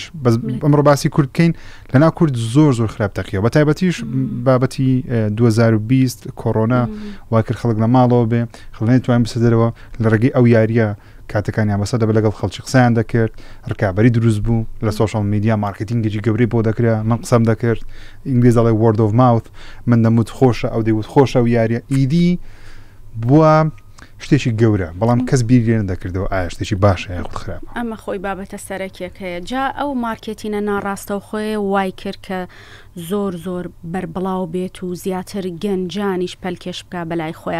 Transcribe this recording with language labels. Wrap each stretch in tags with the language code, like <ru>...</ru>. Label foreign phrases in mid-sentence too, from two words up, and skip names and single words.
<ckb>ئەمڕۆ باسی کورد بکەین لە ناو کورد زۆر خراپ تەقیەوە، بە تایبەتیش بابەتی 2020 کۆڕۆنا وا کرد خەڵک لە ماڵەوە بێ، خەڵک توانین بچێتە دەرەوە لە ڕێگەی ئەو یاریە کاتەکانیان بەسەر دەبێت لەگەڵ خەڵکی قسەیان دەکرد، ڕکابەری دروست بوو لە</ckb> <en>social media,</en> <ckb>مارکتینگێکی گەورەی بۆ دەکرا. من قسەم دەکرد ئینگلیز دەڵێ</ckb> <en>word of mouth،</en> <ckb>من دەموت خۆشە ئەو دەیوت خۆشە و یاریە ئیدی بووە شتێکی گەورە، بەڵام کەس بیری نەدەکردەوە ئایا شتێکی باشە یاخود خراپە. ئەمە خۆی بابەتە سەرەکیەک هەیە. جا ئەو مارکێتینە ناڕاستە و خۆی وای کرد کە زۆر بەربڵاو بێت و زیاتر گەنجانیش پەلکێش بکە بەلای خۆیان.</ckb>